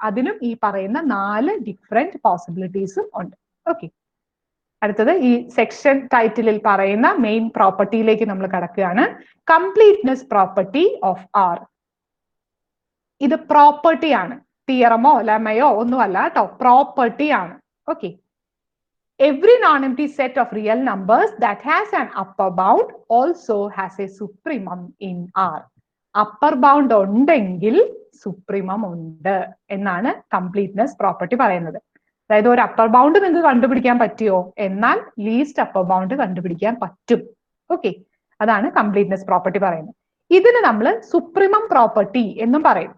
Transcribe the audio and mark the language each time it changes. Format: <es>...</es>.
<ml>അതിനും ഈ പറയുന്ന 4 ഡിഫറെന്റ് പോസിബിലിറ്റീസും ഉണ്ട്. ഓക്കെ, അടുത്തത് ഈ സെക്ഷൻ ടൈറ്റിലിൽ പറയുന്ന മെയിൻ പ്രോപ്പർട്ടിയിലേക്ക് നമ്മൾ കടക്കുകയാണ്. Completeness property of R. ഇത് പ്രോപ്പർട്ടി ആണ്, തിയറമോ ലെമയോ ഒന്നുമല്ല കേട്ടോ, പ്രോപ്പർട്ടി ആണ്.</ml> <en>Okay, every non-empty set of real numbers that has an upper bound also has a supremum in R.</en> <ml>upper bound ഉണ്ടെങ്കിൽ സുപ്രീമം ഉണ്ട് എന്നാണ് കംപ്ലീറ്റ്നെസ് പ്രോപ്പർട്ടി പറയുന്നത്. അതായത് ഒരു അപ്പർ ബൗണ്ട് നിങ്ങൾക്ക് കണ്ടുപിടിക്കാൻ പറ്റിയോ, എന്നാൽ ലീസ്റ്റ് അപ്പർ ബൗണ്ട് കണ്ടുപിടിക്കാൻ പറ്റും. ഓക്കെ, അതാണ് കംപ്ലീറ്റ്നെസ് പ്രോപ്പർട്ടി പറയുന്നത്. ഇതിന് നമ്മൾ സുപ്രീമം പ്രോപ്പർട്ടി എന്നും പറയും.</ml>